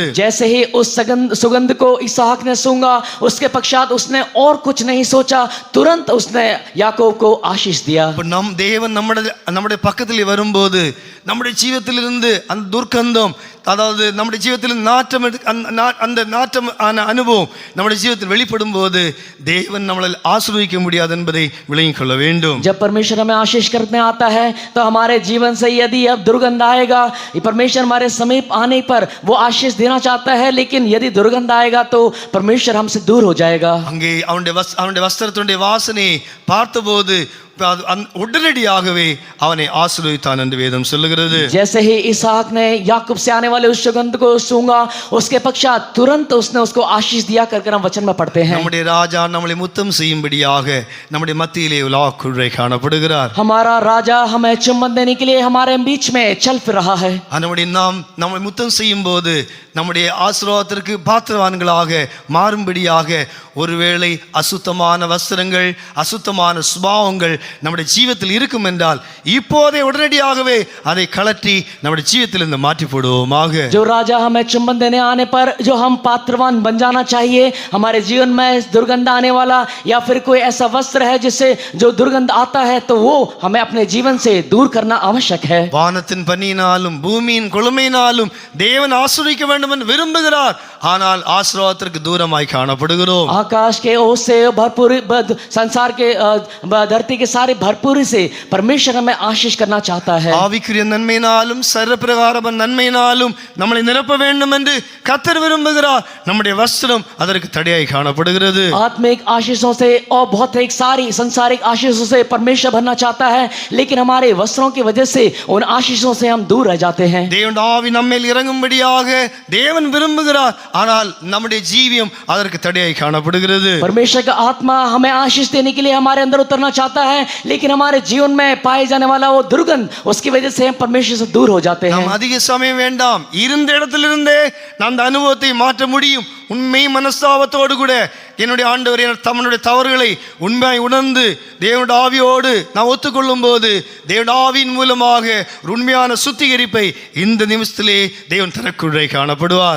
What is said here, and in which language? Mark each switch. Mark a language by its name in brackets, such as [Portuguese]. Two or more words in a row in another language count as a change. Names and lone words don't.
[Hindi] जैसे ही उस सुगंध को इसहाक ने सूंघा उसके पश्चात उसने और कुछ नहीं सोचा, तुरंत उसने याकूब को आशीष दिया. [Tamil] நம் தேவன் நம்முடைய பக்கத்திலே வரும்போது நம்முடைய ஜீவியத்திலிருந்து அந்த துர்க்கந்தம், அதாவது நம்முடைய ஜீவியத்தில் நாற்றம் அந்த நாற்றம் அனுபவம் நம்முடைய ஜீவியத்தில் வெளிப்படும் போது தேவன் நம்மளை ஆசீர்வதிக்க முடியாது என்பதை விளங்கிக் கொள்ள வேண்டும். [Hindi] जब परमेश्वर हमें आशीष करने आता है तो हमारे जीवन से यदि अब दुर्गंध आएगा, परमेश्वर हमारे समीप आने पर वो आशीष देना चाहता है, लेकिन यदि दुर्गंध आएगा तो परमेश्वर हमसे दूर हो जाएगा. [Tamil] அங்கே அவனுடைய வஸ்திரத்தினுடைய வாசனை பார்த்தபோது உடனடியாகவே அவனை ஆசீர்வதித்தான் என்று வேதம் சொல்லுகிறது. [Hindi] जैसे ही इसहाक ने याकूब से आने वाले उस सुगंध को सूंघा उसके पश्चात तुरंत उसने उसको आशीष दिया करके हम वचन में पढ़ते हैं. [Tamil] நம்முடைய ராஜா நம்மளை முத்தம் செய்யும்படியாக நம்முடைய மத்தியிலே உலாவுக்குள்ளே காணப்படுகிறார். [Hindi] हमारा राजा हमें चुम्बन देने के लिए हमारे बीच में चल फिर रहा है. [Tamil] நம்மை முத்தம் செய்யும் போது நம்முடைய ஆசீர்வாதத்திற்கு பாத்திரவான்களாக மாறும்படியாக ஒருவேளை அசுத்தமான வஸ்திரங்கள், அசுத்தமான சுபாவங்கள் நம்முடைய ஜீவியத்தில் இருக்கும் என்றால் இப்போதே உடனடியாகவே அதை கலற்றி நம்முடைய ஜீவியத்தில் இருந்து மாற்றி போடுவோமாக. [Hindi] जो राजा हमें चुम्बन देने आने पर जो हम पात्रवान बन जाना चाहिए, हमारे जीवन में दुर्गंध आने वाला या फिर कोई ऐसा वस्त्र है जिससे जो दुर्गंध आता है तो वो हमें अपने जीवन से दूर करना आवश्यक है. [Tamil] வானத்தின் பனியினாலும் பூமியின் கொழுமையினாலும் தேவன் ஆசீர்வதிக்க வேண்டும் என்று விரும்புகிறார். ஆனால் ஆசீர்வாதத்திற்கு தூரமாய் காணப்படுகிறோம். [Hindi] आकाश के ओस से भरपूर संसार के धरती के सारे भरपूरी से परमेश्वर हमें आशीष करना चाहता है. [Tamil] ஆவிக்குரிய நன்மையினாலும் சரீரப்பிரகார நன்மையினாலும் நம்மளை நிரப்ப வேண்டும் என்று கர்த்தர் விரும்புகிறார். நம்முடைய வஸ்திரம் அதற்கு தடையாய் காணப்படுகிறது. [Hindi] आत्मिक आशीषों से और भौतिक सारी संसारिक आशीषों से परमेश्वर भरना चाहता है, लेकिन हमारे वस्त्रों की वजह से उन आशीषों से हम दूर रह जाते हैं. [Tamil] தேவனுடைய ஆவி நம்மேல் இறங்கும்படியாக தேவன் விரும்புகிறார். ஆனால் நம்முடைய ஜீவியம் அதற்கு தடையாய் காணப்படுகிறது. [Hindi] परमेश्वर का आत्मा हमें आशीष देने के लिए हमारे अंदर उतरना चाहता है, लेकिन हमारे जीवन में पाए जाने वाला वो दुर्गंध, उसकी वजह से हम परमेश्वर से दूर हो जाते हैं. [Tamil] நாம் அதிக சமயம் வேண்டாம், இருந்த இடத்திலிருந்தே நாம் அந்த அனுபவத்தை மாற்ற முடியும். உண்மை மனஸ்தாபத்தோடு கூட என்னுடைய ஆண்டவர் தம்முடைய தவறுகளை உண்மையாய் உணர்ந்து தேவனுடைய ஆவியோடு நான் ஒத்துக்கொள்ளும் போது தேவனுடைய ஆவியின் மூலமாக உண்மையான சுத்திகரிப்பை இந்த நிமிஷத்திலே தேவன் தனக்குள்ளே காணப்படுவார்.